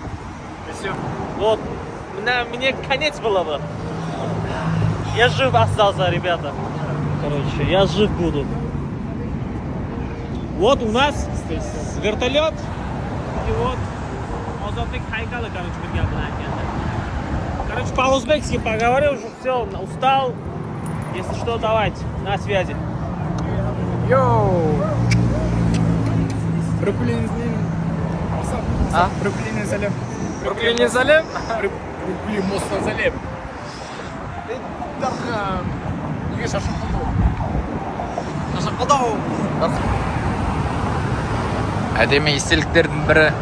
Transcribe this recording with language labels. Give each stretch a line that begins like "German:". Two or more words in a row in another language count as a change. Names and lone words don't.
Russian: И все. Вот, мне конец было бы. Я жив остался, ребята. Короче, я жив буду. Вот у нас вертолет. И вот Озотбек Хайкалы, короче,
Uzbek: bir gap bilan aytganda.
Russian: Короче, по-узбекски поговорил, уже все, устал. Если что, давайте, на связи.
Kazakh: Йоу! Бруклин'in А? Бруклин'in салем. Бруклин'e салем. Бруклин мостан салем. Дархан. Неге шашып қалды? Шашып қалды. Әдемі естеліктердің бірі.